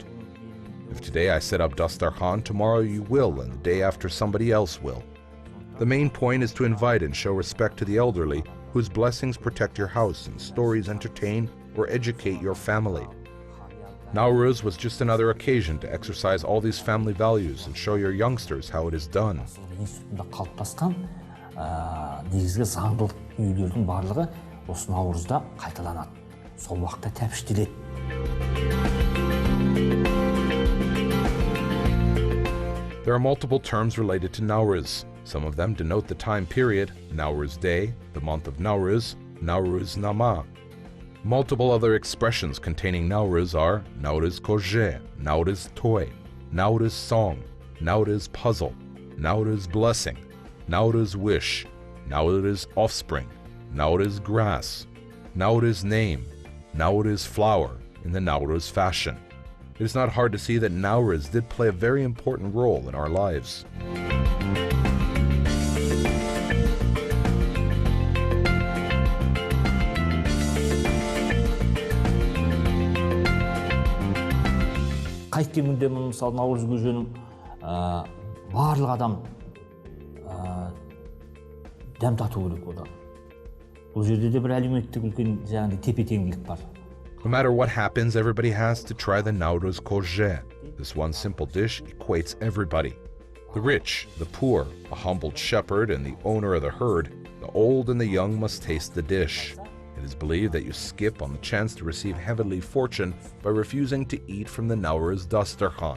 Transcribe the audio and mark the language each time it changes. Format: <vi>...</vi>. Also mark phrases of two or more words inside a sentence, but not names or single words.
<en>If today I set up Dastarkhan, tomorrow you will, and the day after somebody else will. The main point is to invite and show respect to the elderly, whose blessings protect your house and stories entertain or educate your family. Nauryz was just another occasion to exercise all these family values and show your youngsters how it is done.</en> <kk>Негізгі заңдылық үйлердің барлығы осы Наурызда қайталанады. Сол уақытта тәпіштеледі.</kk> <en>There are multiple terms related to Nauryz. Some of them denote the time period, Nauryz Day, the month of Nauryz, Nauryz Nama. Multiple other expressions containing Nauryz are Nauryz Koje, Nauryz Toy, Nauryz Song, Nauryz Puzzle, Nauryz Blessing, Nauryz Wish, Nauryz Offspring, Nauryz Grass, Nauryz Name, Nauryz Flower in the Nauryz fashion. It is not hard to see that Nauryz did play a very important role in our lives.</en> <kk>Қайткен күнде мысалы Наурыз көженің барлық адам дәм тату керек одан. Бұл жерде де бір әлеуметтік үлкен жаңағы тепе-теңдік бар.</kk> <en>No matter what happens, everybody has to try the Nauryz Koje. This one simple dish equates everybody. The rich, the poor, a humbled shepherd, and the owner of the herd, the old and the young must taste the dish. It is believed that you skip on the chance to receive heavenly fortune by refusing to eat from the Nauryz Dastarkhan.</en>